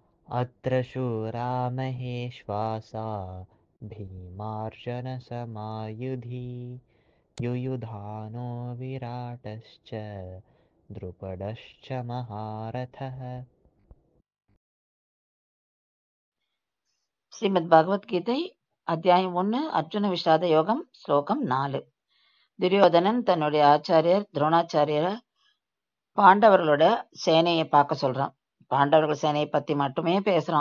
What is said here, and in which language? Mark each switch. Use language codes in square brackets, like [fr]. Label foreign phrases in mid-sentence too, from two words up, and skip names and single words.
[sa] अत्र शूरा महेश्वासा भीमार्जुनसमायुधि युयुधानो विराटश्च द्रुपदश्च महारथः. [ta] ஸ்ரீமத் பகவத்கீதை அத்தியாயம் 1 அர்ஜுன விஷாத யோகம் ஸ்லோகம் 4. துரியோதனன் தன்னுடைய ஆச்சாரியர் துரோணாச்சாரியரை பாண்டவர்களோட சேனையை பார்க்க சொல்றான். பாண்டவர்கள் சேனையை பத்தி மட்டுமே பேசுறான்.